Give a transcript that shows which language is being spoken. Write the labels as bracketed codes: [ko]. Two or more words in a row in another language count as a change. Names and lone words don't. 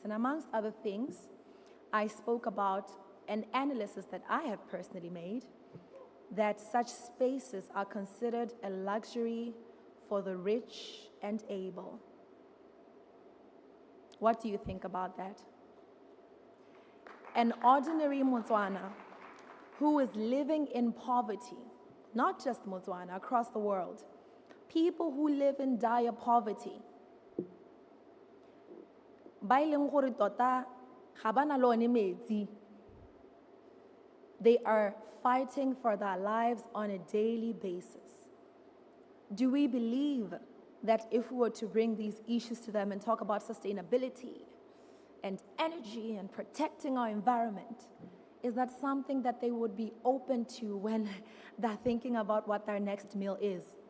[en] And amongst other things, I spoke about an analysis that I have personally made, that such spaces are considered a luxury for the rich and able. What do you think about that? An ordinary Motswana who is living in poverty, not just Motswana, across the world, people who live in dire poverty, [tn] ba ileng gore tota ga bana le one metsi. [en] They are fighting for their lives on a daily basis. Do we believe that if we were to bring these issues to them and talk about sustainability and energy and protecting our environment, is that something that they would be open to when they're thinking about what their next meal is?